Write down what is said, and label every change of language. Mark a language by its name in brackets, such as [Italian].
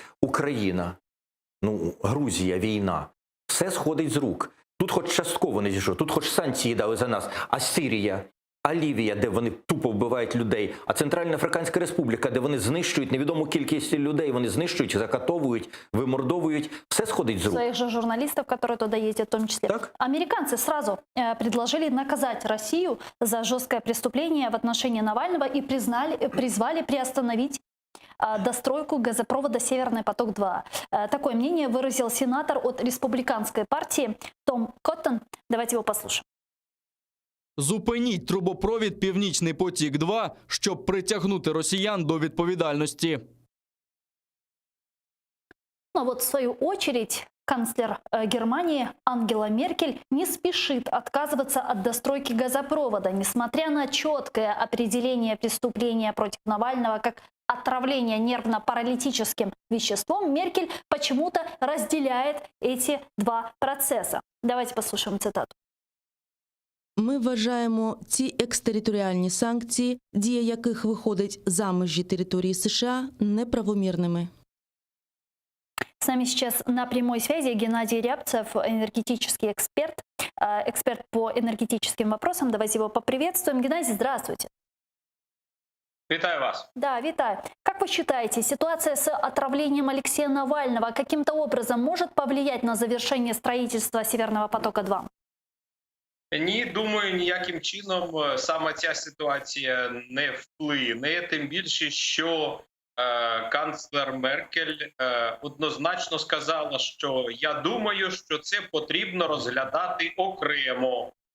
[Ukrainian] Україна, Грузія, війна. Все сходить з рук. Тут хоч частково не зійшло, тут хоч санкції дали за нас. А Сирія, а Лівія, де вони тупо вбивають людей, а Центральна Африканська Республіка, де вони знищують невідому кількість людей, вони знищують, закатовують, вимордовують, все сходить з рук. [Russian] Своих же журналистов, которые туда ездят, в том числе. Так? Американцы сразу предложили наказать Россию за жесткое преступление в отношении Навального и призвали приостановить достройку газопровода «Северный поток-2». Такое мнение выразил сенатор от республиканской партии Том Коттон. Давайте его послушаем. [Ukrainian] Зупиніть трубопровід «Північний потік-2», щоб притягнути росіян до відповідальності. [Russian] Ну вот, в свою очередь, канцлер Германии Ангела Меркель не спешит отказываться от достройки газопровода, несмотря на четкое определение преступления против Навального как отравление нервно-паралитическим веществом. Меркель почему-то разделяет эти два процесса. Давайте послушаем цитату. [Ukrainian] Ми вважаємо ці екстериторіальні санкції, дія яких виходить за межі території США, неправомірними. [Russian] С нами сейчас на прямой связи Геннадий Рябцев, энергетический эксперт, эксперт по энергетическим вопросам. Давайте его поприветствуем. Геннадий, здравствуйте. [Ukrainian] Вітаю вас. [Russian] Да, [Ukrainian] витаю. [Russian] Как вы считаете, ситуация с отравлением Алексея Навального каким-то образом может повлиять на завершение строительства Северного потока-2? [Ukrainian] Ні, думаю, ніяким чином саме ця ситуація не вплине, тим більше, що канцлер Меркель однозначно сказала, що я думаю, що це потрібно розглядати окремо.